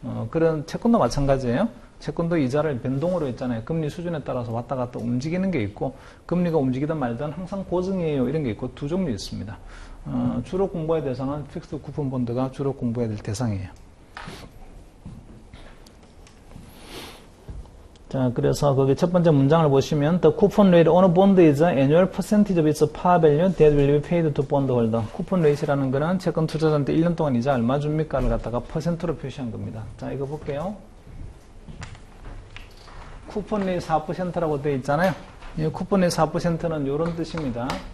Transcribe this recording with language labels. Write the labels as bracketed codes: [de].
[ko] 그런 채권도 마찬가지예요. 채권도 이자를 변동으로 했잖아요. 금리 수준에 따라서 왔다 갔다 움직이는 게 있고, 금리가 움직이든 말든 항상 고정이에요. 이런 게 있고 두 종류 있습니다. 주로 공부해야 될 대상은 픽스드 쿠폰 본드가 주로 공부해야 될 대상이에요. 자, 그래서 거기 첫 번째 문장을 보시면 [en] The coupon rate on a bond is an annual percentage of its par value that will be paid to bondholder. [ko] 쿠폰 레이트라는 거는 채권 투자자한테 1년 동안 이자 얼마 줍니까를 갖다가 퍼센트로 표시한 겁니다. 자, 이거 볼게요. 쿠폰 레이트 4%라고 되어 있잖아요. 이 쿠폰 레이트 4%는 이런 뜻입니다.